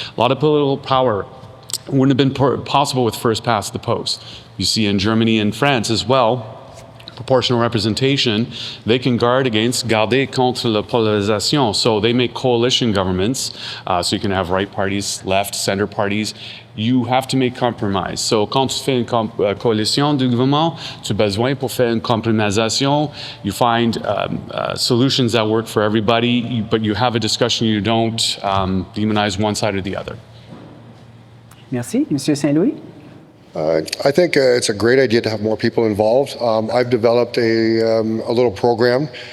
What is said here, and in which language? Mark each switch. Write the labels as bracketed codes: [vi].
[en] A lot of political power. Wouldn't have been possible with first past the post. You see in Germany and France as well, proportional representation, they can guard against [fr] garder contre la polarisation. [en] So they make coalition governments, so you can have right parties, left, center parties. You have to make compromise. [fr] So quand tu fais une coalition de gouvernement, tu as besoin pour faire une compromisation. [en] You find solutions that work for everybody, but you have a discussion, you don't demonize one side or the other. [fr] Merci. Monsieur Saint-Louis? [en] I think it's a great idea to have more people involved. I've developed a little program.